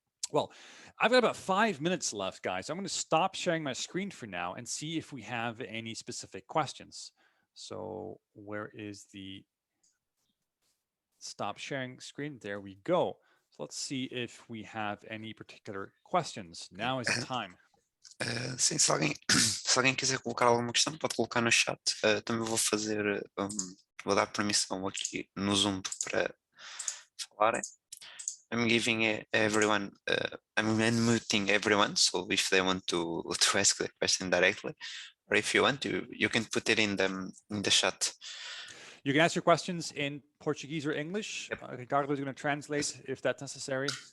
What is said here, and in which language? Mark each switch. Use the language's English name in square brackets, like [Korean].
[English] Well, I've got about 5 minutes left, guys. I'm going to stop sharing my screen for now and see if we have any specific questions. So where is the stop sharing screen? There we go. So let's see if we have any particular questions. Now is the time. [Portuguese] Sim, se alguém quiser colocar alguma questão, pode colocar no chat. Também vou fazer, vou dar permissão aqui no Zoom para falarem. [English] I'm giving everyone, I'm unmuting everyone, so if they want to ask the question directly, or if you want, you can put it in the chat. You can ask your questions in Portuguese or English. Yep. Ricardo is going to translate if that's necessary.